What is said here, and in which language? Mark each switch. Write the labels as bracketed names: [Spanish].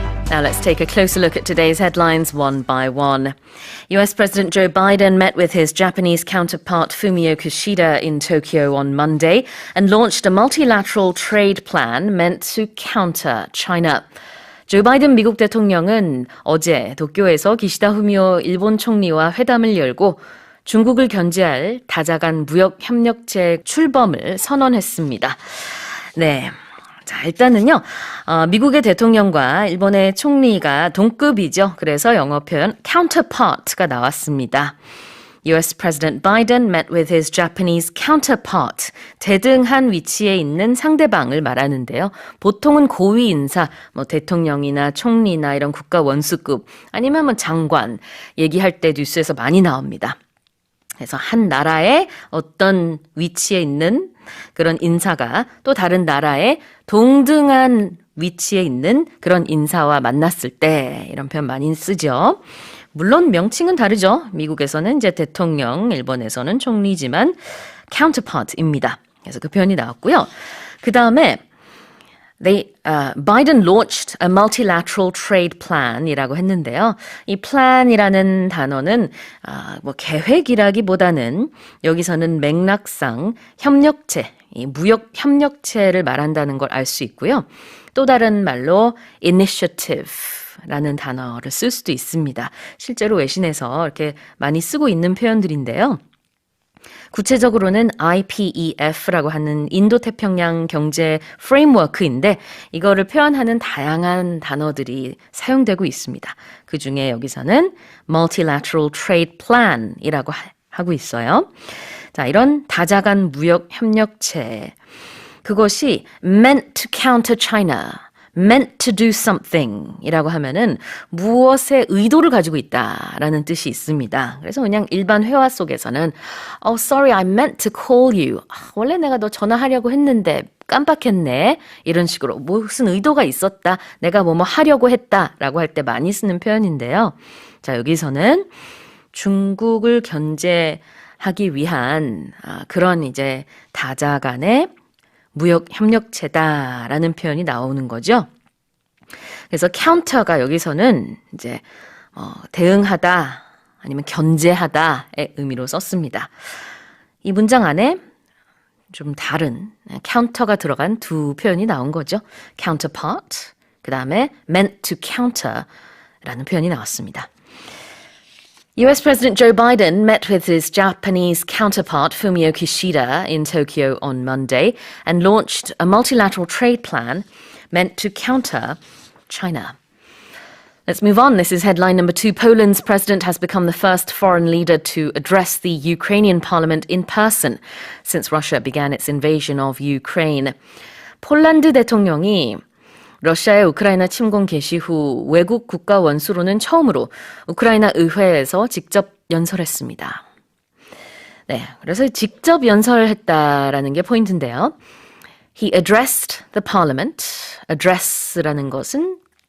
[English] Now let's take a closer look at today's headlines one by one. US President Joe Biden met with his Japanese counterpart Fumio Kishida in Tokyo on Monday and launched a multilateral trade plan meant to counter China. [Korean] 조 바이든 미국 대통령은 어제 도쿄에서 기시다 후미오 일본 총리와 회담을 열고 중국을 견제할 다자간 무역 협력체 출범을 선언했습니다. 네. 자, 일단은요, 미국의 대통령과 일본의 총리가 동급이죠. 그래서 영어 표현 counterpart가 나왔습니다. [English] US President Biden met with his Japanese counterpart. [Korean] 대등한 위치에 있는 상대방을 말하는데요. 보통은 고위 인사, 대통령이나 총리나 이런 국가 원수급, 아니면 장관 얘기할 때 뉴스에서 많이 나옵니다. 그래서 한 나라의 어떤 위치에 있는 그런 인사가 또 다른 나라의 동등한 위치에 있는 그런 인사와 만났을 때 이런 표현 많이 쓰죠. 물론 명칭은 다르죠. 미국에서는 이제 대통령, 일본에서는 총리지만 counterpart입니다. 그래서 그 표현이 나왔고요. 그 다음에 [English] Biden launched a multilateral trade plan이라고 했는데요. [Korean] 이 plan이라는 단어는 계획이라기보다는 여기서는 맥락상 협력체, 이 무역 협력체를 말한다는 걸 알 수 있고요. 또 다른 말로 initiative라는 단어를 쓸 수도 있습니다. 실제로 외신에서 이렇게 많이 쓰고 있는 표현들인데요. 구체적으로는 IPEF라고 하는 인도태평양 경제 프레임워크인데 이거를 표현하는 다양한 단어들이 사용되고 있습니다. 그중에 여기서는 [English] Multilateral Trade Plan [Korean] 이라고 하고 있어요. 자, 이런 다자간 무역 협력체, 그것이 [English] meant to counter China, meant to do something [Korean] 이라고 하면은 무엇의 의도를 가지고 있다라는 뜻이 있습니다. 그래서 그냥 일반 회화 속에서는 [English] Oh, sorry, I meant to call you. [Korean] 원래 내가 너 전화하려고 했는데 깜빡했네. 이런 식으로 무슨 의도가 있었다. 내가 뭐뭐 하려고 했다라고 할 때 많이 쓰는 표현인데요. 자, 여기서는 중국을 견제하기 위한 그런 이제 다자 간의 무역 협력체다라는 표현이 나오는 거죠. 그래서 counter가 여기서는 이제 대응하다 아니면 견제하다의 의미로 썼습니다. 이 문장 안에 좀 다른 counter가 들어간 두 표현이 나온 거죠. counterpart, 그 다음에 [English] meant to counter [Korean] 라는 표현이 나왔습니다. [English] US President Joe Biden met with his Japanese counterpart Fumio Kishida in Tokyo on Monday and launched a multilateral trade plan meant to counter China. Let's move on. This is headline number 2. Poland's president has become the first foreign leader to address the Ukrainian parliament in person since Russia began its invasion of Ukraine. [Korean] 폴란드 대통령이 러시아의 우크라이나 침공 개시 후 외국 국가 원수로는 처음으로 우크라이나 의회에서 직접 연설했습니다. 네, 그래서 직접 연설했다라는 게 포인트인데요. [English] He addressed the parliament. [Korean] address라는 것은